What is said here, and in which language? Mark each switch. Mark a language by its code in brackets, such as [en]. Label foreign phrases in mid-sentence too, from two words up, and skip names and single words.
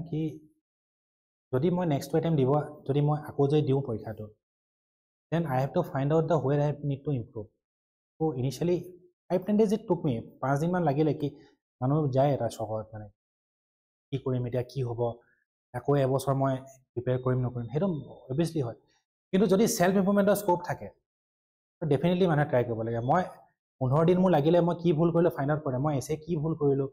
[as] কি যদি মই [en] next attempt [as] দিব যদি মই আকৌ যদি দিওঁ পৰীক্ষাটো [en] then I have to find out the where I need to improve [as] ত' [en] initially 5-10 days it took me [as] 5 দিনমান লাগিলে কি মানুহ যায় এটা চহৰত মানে কি কৰিম এতিয়া কি হ'ব আকৌ এবছৰ মই প্ৰিপেয়াৰ কৰিম নকৰিম সেইটো অভিয়াছলি হয় কিন্তু যদি [en] self improvementৰ [as] স্ক'প থাকে ডেফিনেটলি মানুহে ট্ৰাই কৰিব লাগে মই 15 দিন মোৰ লাগিলে মই কি ভুল কৰিলোঁ [en] find out [as] কৰিম মই এছে কি ভুল কৰিলোঁ